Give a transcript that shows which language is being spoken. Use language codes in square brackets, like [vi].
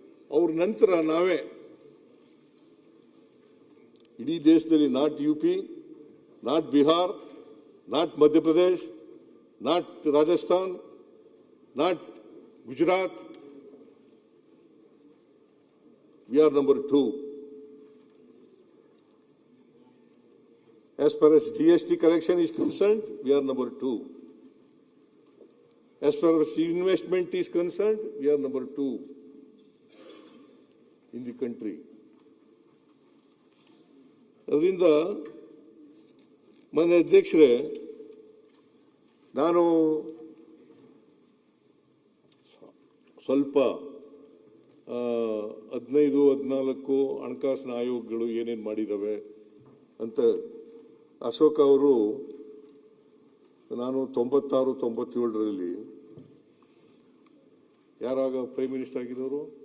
[kn] ಅವ್ರ ನಂತರ ನಾವೇ ಇಡೀ ದೇಶದಲ್ಲಿ, [en] Not UP, not Bihar, not Madhya Pradesh, not Rajasthan, not Gujarat, we are number 2. As far as GST collection is concerned, we are number 2. As far as investment is concerned, we are number 2 in the country. [kn] ಅದರಿಂದ ಮಾನ್ಯ ಅಧ್ಯಕ್ಷರೇ, ನಾನು ಸ್ವಲ್ಪ 15-14 ಹಣಕಾಸಿನ ಆಯೋಗಗಳು ಏನೇನು ಮಾಡಿದ್ದಾವೆ ಅಂತ, ಅಶೋಕ್ ಅವರು ನಾನು 96-97ರಲ್ಲಿ ಯಾರಾಗ ಪ್ರೈಮ್ ಮಿನಿಸ್ಟರ್ ಆಗಿದ್ದವರು?